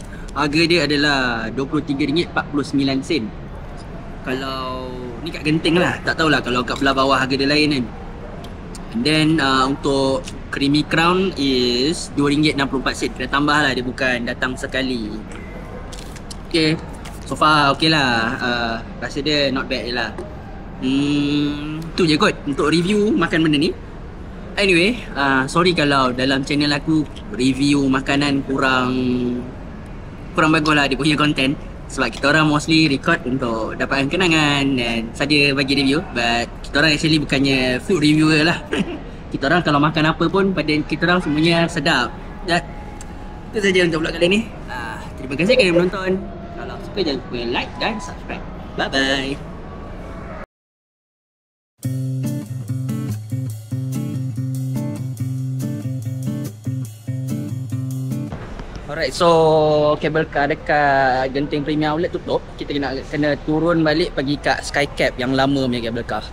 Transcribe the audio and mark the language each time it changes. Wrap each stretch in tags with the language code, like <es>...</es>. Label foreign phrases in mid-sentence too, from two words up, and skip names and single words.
<ms>Harga dia adalah RM23.49. Kalau ni kat Genting lah, tak tahulah kalau kat belah bawah harga dia lain kan.</ms> <en>And then untuk creamy crown is RM2.64.</en> <ms>Kena tambah lah, dia bukan datang sekali.</ms> <en>Okay, so far okay lah.</en> <ms>Rasa dia</ms> <en>not bad</en> <ms>je lah. Tu je kot untuk review makan benda ni. Anyway, sorry kalau dalam channel aku review makanan kurang bagus lah dia punya content. Sebab kita orang mostly record untuk dapatkan kenangan dan saja bagi review. But kita orang actually bukannya</ms> <en>food reviewer</en> <ms>lah. Kita orang kalau makan apa pun pada kita orang semuanya sedap. Dan itu saja untuk vlog kali ni. Terima kasih kerana menonton. Kalau suka jangan lupa like dan subscribe.</ms> <en>Bye bye. Alright, so cable car</en> <ms>dekat Genting Premier Outlet tutup. Kita kena turun balik pergi kat Skycap yang lama punya</ms> <en>cable car.</en>